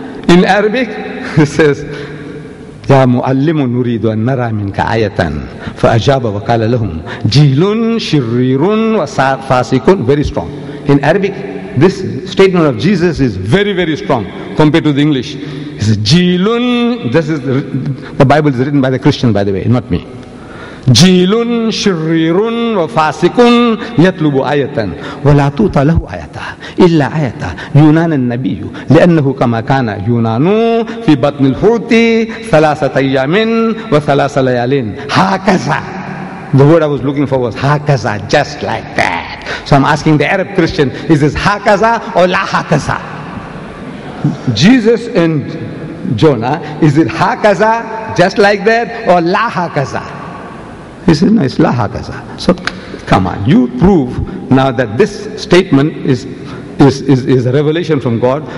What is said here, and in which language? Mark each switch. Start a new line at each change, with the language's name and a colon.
English: In Arabic, it says,
Arabic: يا معلم نريد أن نرى منك آية فأجاب وقال لهم جيل شرير وفاسق.
English: Very strong. In Arabic, this statement of Jesus is very, very strong compared to the English. It says جيل. This is the Bible is written by the Christian, by the way, not me.
Arabic: جيل شرير وفاسق يطلب آية ولا توطى له آية إلا آية يونان النبي لأنه كما كان يونان في بطن الحوت 3 أيام و3 ليال هكذا.
English: The word I was looking for was hakaza, just like that. So I'm asking the Arab Christian, is this hakaza or la hakaza? Jesus and Jonah, is it hakaza, just like that, or la hakaza? He says, no, it's la hakaza. So, come on, you prove now that this statement is a revelation from God.